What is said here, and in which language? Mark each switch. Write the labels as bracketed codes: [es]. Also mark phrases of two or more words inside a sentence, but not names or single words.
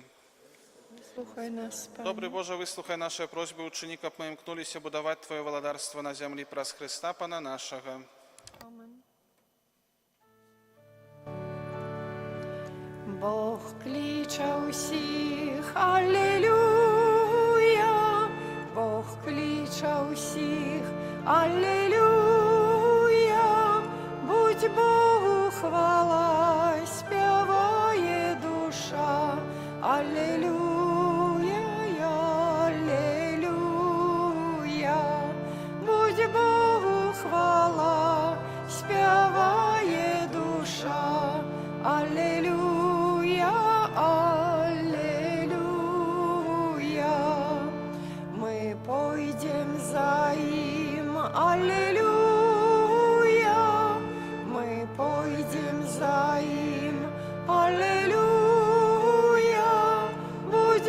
[uk] Вислухай нас, Пане. [be] Добрый Боже, выслухай наши просьбы, учини, каб мы імкнуліся будаваць Твоє валадарство на зямлі праз Христа, Пана нашага. Амен. [uk] Бог кліче усіх, алілюя, Бог кліче усіх, алілюя, будь Богу хвала, співає душа, алілюя, алілюя, будь Богу хвала, співає душа, алілюя. [ru] Аллилуйя, мы пойдем за им, аллилуйя, мы пойдем за им, аллилуйя,